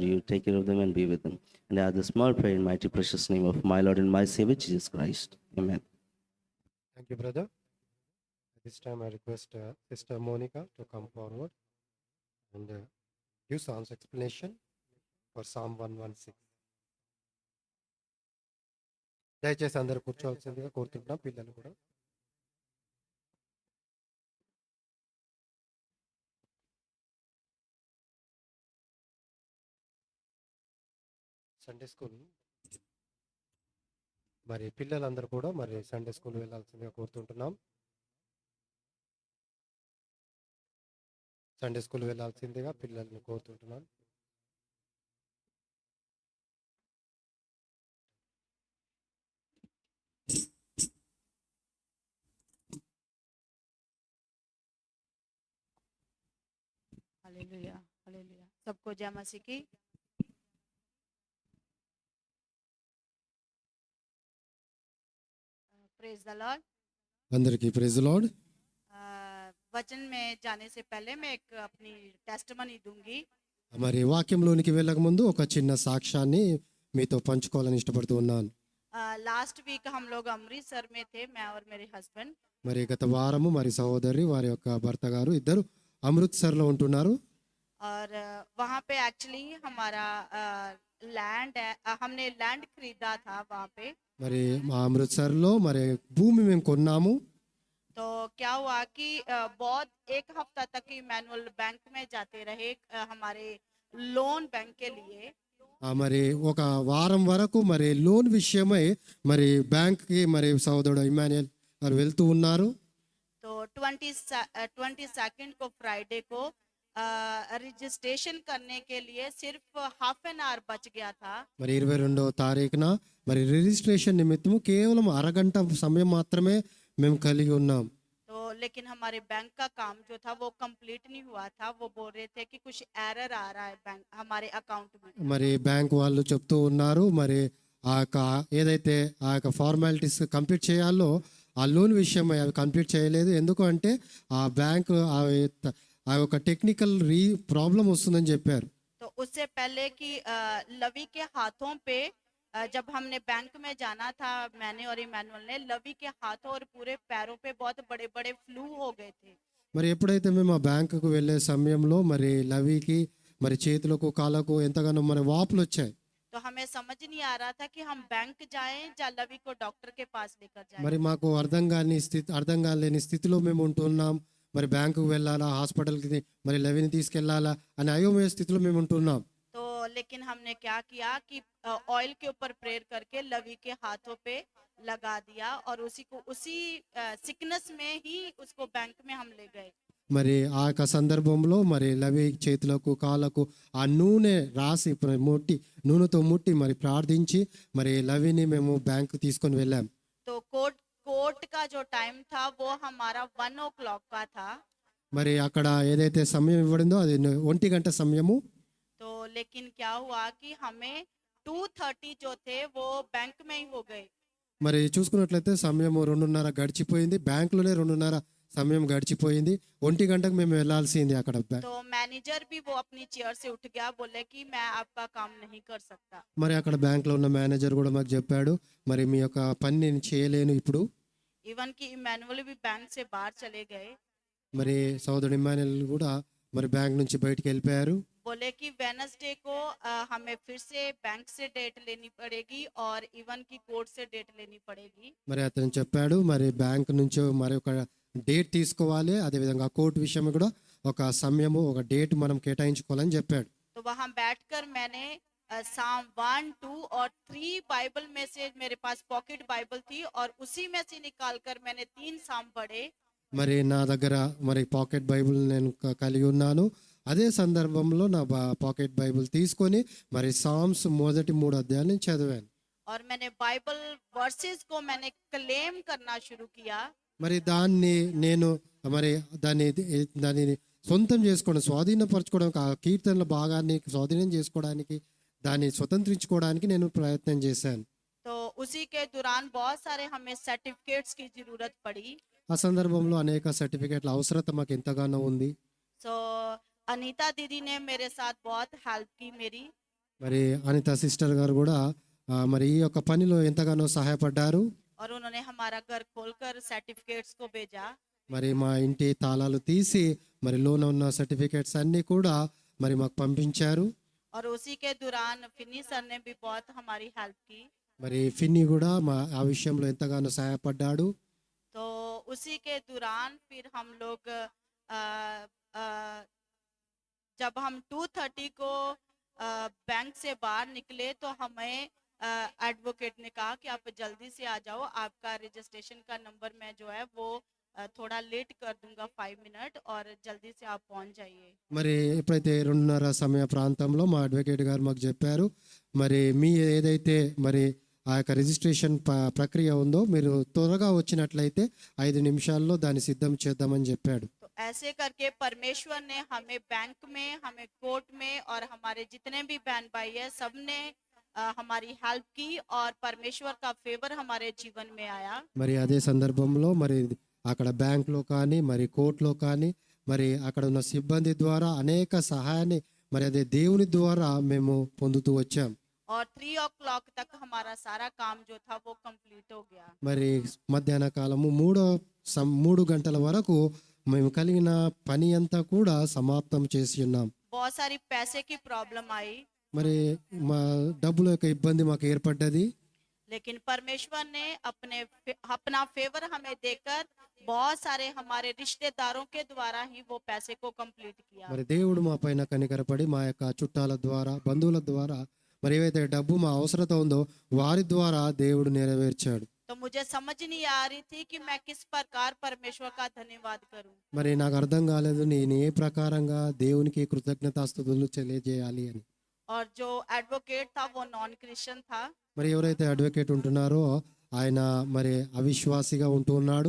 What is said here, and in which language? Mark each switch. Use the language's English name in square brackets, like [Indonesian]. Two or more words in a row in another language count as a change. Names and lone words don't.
[English] You take care of them and be with them. And I have the small prayer in mighty precious name of my Lord and my Savior, Jesus Christ. Amen. Thank you, brother. At this time, I request Sister Monica to come forward and give Psalm's explanation for Psalm 116. [Telugu] దయచేసి అందరూ కూర్చోవాల్సిందిగా కోరుతుంటున్నాం, పిల్లలు కూడా. [English] Sunday school [Telugu] మరి పిల్లలందరూ కూడా మరి [English] Sunday school [Telugu] వెళ్ళాల్సిందిగా కోరుతుంటున్నాం. [English] Sunday school [Telugu] వెళ్ళాల్సిందిగా పిల్లల్ని కోరుతుంటున్నాం. [Hindi] हालेलुया हालेलुया सबको जय मसीह की [English] praise the Lord [Telugu] అందరికీ [English] praise Lord. [Hindi] वचन में जाने से पहले मैं एक अपनी टेस्टमनी दूंगी. [Telugu] మరి వాక్యంలోనికి వెళ్ళక ముందు ఒక చిన్న సాక్ష్యాన్ని మీతో పంచుకోవాలని ఇష్టపడుతూ ఉన్నాను. [English] last week [Hindi] हम लोग अमृतसर में थे, मैं और मेरे हस्बैंड. [Telugu] మరి గత వారము మరి సహోదరి వారి యొక్క భర్త గారు ఇద్దరు అమృత్సర్లో ఉంటున్నారు. [Hindi] और वहाँ पे एक्चुअली हमारा लैंड है, हमने लैंड खरीदा था वहाँ पे. [Telugu] మరి మా అమృత్సర్లో మరి భూమి మేము కొన్నాము. [Hindi] तो क्या हुआ कि बहुत एक हफ्ता तक मैनुअल बैंक में जाते रहे हमारे लोन बैंक के लिए. [Telugu] మరి ఒక వారం వరకు మరి లోన్ విషయమై మరి బ్యాంక్కి మరి సహోదరుడు ఇమాన్యుయల్ గారు వెళ్తూ ఉన్నారు. [Hindi] तो 22 को फ्राइडे को रजिस्ट्रेशन करने के लिए सिर्फ [English] half an hour [Hindi] बच गया था. [Telugu] మరి 22వ తారీఖున మరి రిజిస్ట్రేషన్ నిమిత్తము కేవలం అరగంట సమయం మాత్రమే మేము కలిగి ఉన్నాం. [Hindi] तो लेकिन हमारे बैंक का काम जो था वो कंप्लीट नहीं हुआ था. वो बोल रहे थे कि कुछ एरर आ रहा है बैंक हमारे अकाउंट में. [Telugu] మరి బ్యాంక్ వాళ్ళు చెప్తూ ఉన్నారు మరి ఆ యొక్క ఏదైతే ఆ యొక్క [English] formalities complete [Telugu] చేయాలో ఆ లోన్ విషయం అవి కంప్లీట్ చేయలేదు. ఎందుకు అంటే ఆ బ్యాంక్ ఆ యొక్క [English] technical problem [Telugu] వస్తుందని చెప్పారు. [Hindi] तो उससे पहले कि लवी के हाथों पे जब हमने बैंक में जाना था, मैंने और इमानुअल ने, लवी के हाथों और पूरे पैरों पे बहुत बड़े बड़े फ्लू हो गए थे. [Telugu] మరి ఎప్పుడైతే మేము ఆ బ్యాంకుకు వెళ్ళే సమయంలో మరి లవికి మరి చేతులకు కాళ్ళకు ఎంతగానో మరి వాపులు వచ్చాయి. [Hindi] तो हमें समझ नहीं आ रहा था कि हम बैंक जाएं या लवी को डॉक्टर के पास लेकर जाएं. [Telugu] మరి మాకు అర్థం కాలేని స్థితిలో మేము ఉంటున్నాం. మరి బ్యాంకుకు వెళ్ళాలా, హాస్పిటల్కి మరి లవిని తీసుకెళ్లాలా అని అయోమయ స్థితిలో మేము ఉంటున్నాం. [Hindi] तो लेकिन हमने क्या किया कि ऑयल के ऊपर प्रेयर करके लवी के हाथों पे लगा दिया और उसी सिकनेस में ही उसको बैंक में हम ले गए। [Telugu] మరి ఆ యొక్క సందర్భంలో మరి లవి చేతులకు కాళ్ళకు ఆ నూనె రాసి నూనెతో ముట్టి మరి ప్రార్థించి మరి లవిని మేము బ్యాంకు తీసుకొని వెళ్ళాం. [Hindi] तो कोर्ट का जो टाइम था वो हमारा 1 o'clock का था। [Telugu] మరి అక్కడ ఏదైతే సమయం ఇవ్వడిందో అది 1 గంట సమయము. [Hindi] तो लेकिन क्या हुआ कि हमें 2:30 जो थे वो बैंक में ही हो गए। [Telugu] మరి చూసుకున్నట్లయితే సమయం 2:30 గడిచిపోయింది, బ్యాంకులోనే 2:30 సమయం గడిచిపోయింది. 1 గంటకు మేము వెళ్ళాల్సింది అక్కడ. [Hindi] तो मैनेजर भी वो अपनी चेयर से उठ गया, बोले कि मैं आपका काम नहीं कर सकता। [Telugu] మరి అక్కడ బ్యాంకులో ఉన్న మేనేజర్ కూడా మాకు చెప్పాడు, మరి మీ యొక్క పని నేను చేయలేను ఇప్పుడు. [Hindi] इवन कि इमैनुअल भी बैंक से बाहर चले गए। [Telugu] మరి సోదరుడు ఇమ్మానుయేల్ కూడా మరి బ్యాంక్ నుంచి బయటికి వెళ్ళిపోయారు. [Hindi] बोले कि वेडनेसडे को हमें फिर से बैंक से डेट लेनी पड़ेगी और इवन की कोर्ट से डेट लेनी पड़ेगी। [Telugu] మరి అతను చెప్పాడు, మరి బ్యాంక్ నుంచి మరి ఒక డేట్ తీసుకోవాలి, అదేవిధంగా కోర్టు విషయం కూడా ఒక సమయము ఒక డేట్ మనం కేటాయించుకోవాలని చెప్పాడు. [Hindi] तो वहां बैठकर मैंने साम 1, 2 और 3 बाइबल में से मेरे पास पॉकेट बाइबल थी और उसी में से निकालकर मैंने 3 साम पढ़े। [Telugu] మరి నా దగ్గర మరి పాకెట్ బైబిల్ నేను కలిగి ఉన్నాను. అదే సందర్భంలో నా పాకెట్ బైబిల్ తీసుకొని మరి సామ్స్ మొదటి 3 అధ్యాయాలు నేను చదివాను. [Hindi] और मैंने [English] Bible verses [Hindi] को मैंने क्लेम करना शुरू किया। [Telugu] మరి దాన్ని నేను మరి దాన్ని సొంతం చేసుకోవడం, స్వాధీనపరచుకోవడం, ఆ కీర్తనల భాగాన్ని స్వాధీనం చేసుకోవడానికి, దాన్ని స్వతంత్రించుకోవడానికి నేను ప్రయత్నం చేశాను. [Hindi] तो उसी के दौरान बहुत सारे हमें सर्टिफिकेट्स की जरूरत पड़ी। [Telugu] ఆ సందర్భంలో అనేక సర్టిఫికేట్ల అవసరత మాకు ఎంతగానో ఉంది. [Hindi] तो अनीता दीदी ने मेरे साथ बहुत हेल्प की मेरी। [Telugu] మరి అనిత సిస్టర్ గారు కూడా మరి ఈ యొక్క పనిలో ఎంతగానో సహాయపడ్డారు. [Hindi] और उन्होंने हमारा घर खोलकर सर्टिफिकेट्स को भेजा। [Telugu] మరి మా ఇంటి తాళాలు తీసి మరి లోన ఉన్న సర్టిఫికేట్స్ అన్ని కూడా మరి మాకు పంపించారు. [Hindi] और उसी के दौरान फिनी सर ने भी बहुत हमारी हेल्प की। [Telugu] మరి ఫిన్ని కూడా ఆ విషయంలో ఎంతగానో సహాయపడ్డాడు. [Hindi] तो उसी के दौरान फिर हम लोग जब हम 2:30 को बैंक से बाहर निकले तो हमें एडवोकेट ने कहा कि आप जल्दी से आ जाओ, आपका रजिस्ट्रेशन का नंबर मैं जो है वो थोड़ा लेट कर दूंगा 5 मिनट और जल्दी से आप पहुंच जाइए। [Telugu] మరి ఎప్పుడైతే 2:30 సమయ ప్రాంతంలో మా అడ్వకేట్ గారు మాకు చెప్పారు, మరి మీ ఏదైతే మరి ఆ యొక్క రిజిస్ట్రేషన్ ప్రక్రియ ఉందో మీరు త్వరగా వచ్చినట్లయితే 5 నిమిషాల్లో దాన్ని సిద్ధం చేద్దామని చెప్పాడు. [Hindi] तो ऐसे करके परमेश्वर ने हमें बैंक में, हमें कोर्ट में और हमारे जितने भी बहन भाई है सब ने हमारी हेल्प की और परमेश्वर का फेवर हमारे जीवन में आया। [Telugu] మరి అదే సందర్భంలో మరి అక్కడ బ్యాంక్లో కానీ మరి కోర్టులో కానీ మరి అక్కడ ఉన్న సిబ్బంది ద్వారా అనేక సహాయాన్ని మరి అదే దేవుని ద్వారా మేము పొందుతూ వచ్చాం. [Hindi] और 3 o'clock तक हमारा सारा काम जो था वो कंप्लीट हो गया। [Telugu] మరి మధ్యాహ్న కాలము 3 గంటల వరకు మేము కలిగిన పని అంతా కూడా సమాప్తం చేసి ఉన్నాం. [Hindi] बहुत सारी पैसे की प्रॉब्लम आई, [Telugu] మరి మా డబ్బుల యొక్క ఇబ్బంది మాకు ఏర్పడ్డది. [Hindi] लेकिन परमेश्वर ने अपना फेवर हमें देकर बहुत सारे हमारे रिश्तेदारों के द्वारा ही वो पैसे को कंप्लीट किया। [Telugu] మరి దేవుడు మా పైన కనికరపడి మా యొక్క చుట్టాల ద్వారా, బంధువుల ద్వారా మరి ఏవైతే డబ్బు మా అవసరత ఉందో వారి ద్వారా దేవుడు నెరవేర్చాడు. [Hindi] तो मुझे समझ नहीं आ रही थी कि मैं किस प्रकार परमेश्वर का धन्यवाद करूं। [Telugu] మరి నాకు అర్థం కాలేదు నేను ఏ ప్రకారంగా దేవునికి కృతజ్ఞతాస్తుతులు తెలియజేయాలి అని. [Hindi] और जो एडवोकेट था वो [English] non Christian [Hindi] था [Telugu] మరి ఎవరైతే అడ్వకేట్ ఉంటున్నారో ఆయన మరి అవిశ్వాసిగా ఉంటూ ఉన్నాడు.